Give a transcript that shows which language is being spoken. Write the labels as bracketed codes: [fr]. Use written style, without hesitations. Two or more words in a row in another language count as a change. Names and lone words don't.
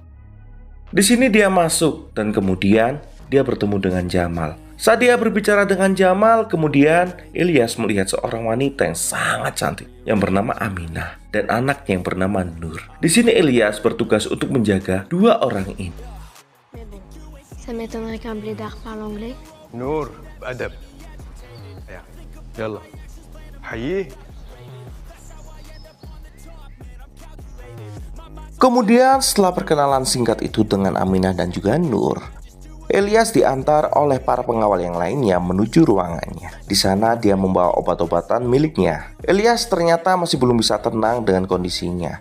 [id] Di sini dia masuk dan kemudian dia bertemu dengan Jamal. Saat dia berbicara dengan Jamal, kemudian Elias melihat seorang wanita yang sangat cantik yang bernama Aminah dan anaknya yang bernama Nur. Di sini Elias bertugas untuk menjaga dua orang ini. [fr] Ça m'étonnerait qu'un blédard parle anglais. [ar] نور بأدب. يلا حييه. [id] Kemudian setelah perkenalan singkat itu dengan Aminah dan juga Nur, Elias diantar oleh para pengawal yang lainnya menuju ruangannya. Di sana dia membawa obat-obatan miliknya. Elias ternyata masih belum bisa tenang dengan kondisinya.